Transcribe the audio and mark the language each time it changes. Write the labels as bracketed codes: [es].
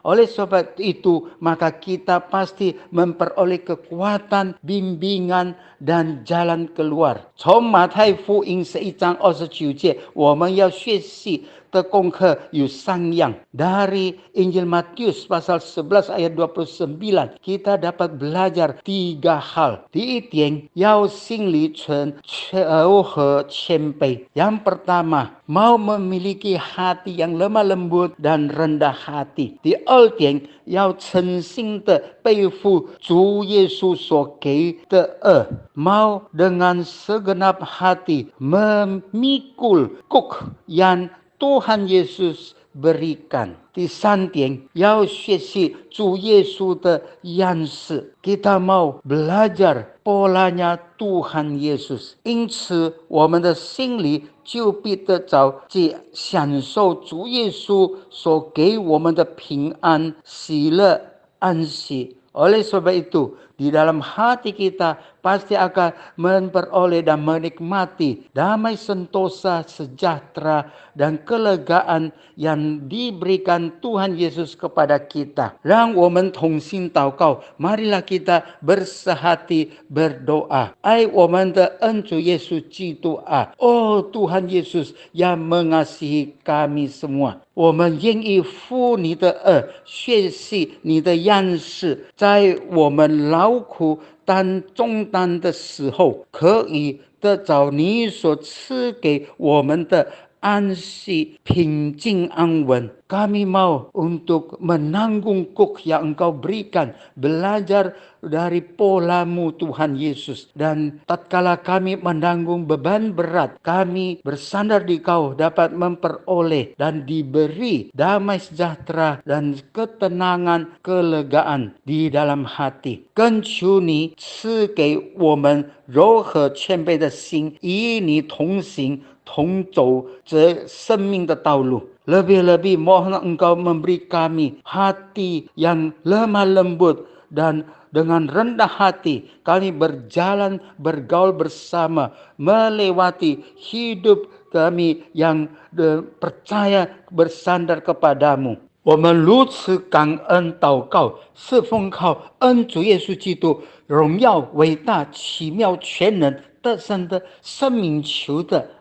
[id] Oleh sebab itu, maka kita pasti memperoleh kekuatan, bimbingan, dan jalan keluar. [zh] 从马太福音11章29节，我们要学习的功课有3样. [id] Dari Injil Matius pasal 11 ayat 29, kita dapat belajar 3 hal. [zh] 第一点，要心里存柔和谦卑. [id] Yang pertama, mau memiliki hati yang lemah lembut dan rendah hati. [zh] 第二点，要诚心的背负主耶稣所给的恶， [id] mau dengan segenap hati memikul kuk yang Tuhan Yesus berikan. [zh] 第三点，要学习主耶稣的样式. [id] Kita mau belajar polanya Tuhan Yesus. [zh] 因此，我们的心里就必得着去享受主耶稣所给我们的平安、喜乐、安息. [id] Oleh sebab itu, di dalam hati kita pasti akan memperoleh dan menikmati damai sentosa, sejahtera, dan kelegaan yang diberikan Tuhan Yesus kepada kita. [zh] 让我们同心祷告, [id] marilah kita bersehati berdoa. [zh] 爱我们的恩主耶稣基督啊, [id] oh Tuhan Yesus yang mengasihi kami semua, [zh] 我们愿意负你的恶，学习你的样式，在我们劳苦担重担的时候，可以得着你所赐给我们的安息、平静、安稳. [id] Kami mau untuk menanggung kuk yang Engkau berikan, belajar dari polamu Tuhan Yesus. Dan tatkala kami menanggung beban berat, kami bersandar di Kau dapat memperoleh dan diberi damai sejahtera dan ketenangan, kelegaan di dalam hati. [zh] 更求你赐给我们柔和谦卑的心，与你同行，同走这生命的道路. [id] Lebih-lebih mohon Engkau memberi kami hati yang lemah lembut, dan dengan rendah hati kami berjalan, bergaul bersama, melewati hidup kami yang percaya bersandar kepadamu. [zh] 我们如此感恩祷告，是奉靠恩主耶稣基督荣耀伟大奇妙全能得胜的生命求的。